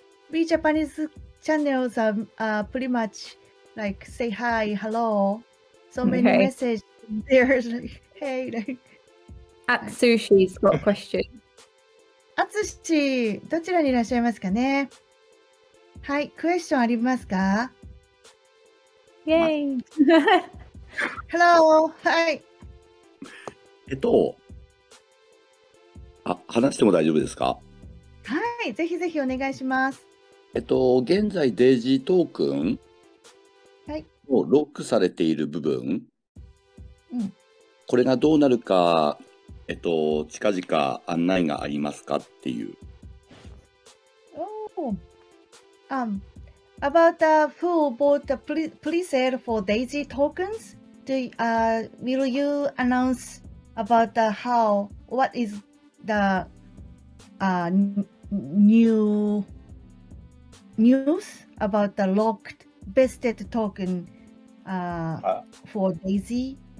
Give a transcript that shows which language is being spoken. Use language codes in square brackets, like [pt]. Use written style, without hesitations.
[en] We Japanese channels are pretty much like say hi, hello. So many Okay. messages there. Like, hey, like, Atsushi's got a question. [ja] あつし、どちらにいらっしゃいますかね？はい、クエスチョンありますか？ [en] Yay! Hello! はい。 [ja] 話しても大丈夫ですか？はい、ぜひぜひお願いします。現在デイジートークンはい。をロックされている部分、うんこれがどうなるか、近々案内がありますかっていう。 [en] Oh. About who bought the pre-sale for DAISY tokens? Will you announce about what is the new news about the locked vested token for DAISY?